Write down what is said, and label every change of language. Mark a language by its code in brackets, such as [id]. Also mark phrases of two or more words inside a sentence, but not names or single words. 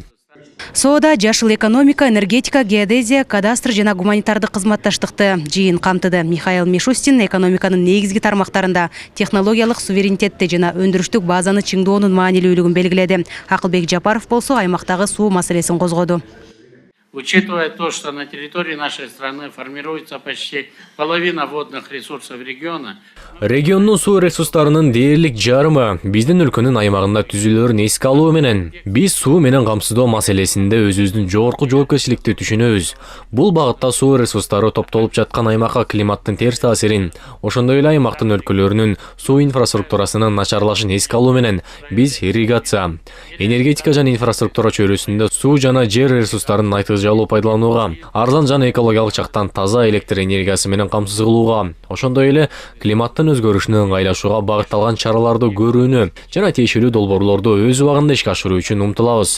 [ky] Соода, жашыл экономика, энергетика, геодезия, кадастр жана гуманитардык кызматташтыкты жыйын камтыды. Михаил Мишустин экономиканын негизги тармактарында технологиялык суверенитетти жана өндүрүштүк базаны чыңдоонун маанилүүлүгүн белгиледи. Акылбек Жапаров болсо аймактагы суу маселесин козгоду. [ru] учитывая то, что на территории нашей страны формируется почти половина водных ресурсов региона, [ky] Региондун суу ресурстарынын дээрлик жарымы биздин өлкөнүн аймагында түзүлөрүн эске алуу менен биз суу менен камсыздоо маселесинде өзүбүздүн жогорку жоопкерчиликти түшүнөбүз. Бул багытта суу ресурстары топтолуп жаткан аймакка климаттын терс таасирин, ошондой эле аймактын өлкөлөрүнүн суу инфраструктурасынын начарлашын эске алуу менен биз ирригация, энергетика жана инфраструктура чөйрөсүндө суу жана жер ресурстарын айтыжалуу пайдаланууга, арзан жана экологиялык жактан таза электр энергиясы менен камсыз кылууга, ошондой эле климаттын өзгөрүшүнө ыңгайлашууга багытталган чараларды көрүүнү жана тиешелүү долбоорлорду өз убагында ишке ашыруу үчүн умтулабыз.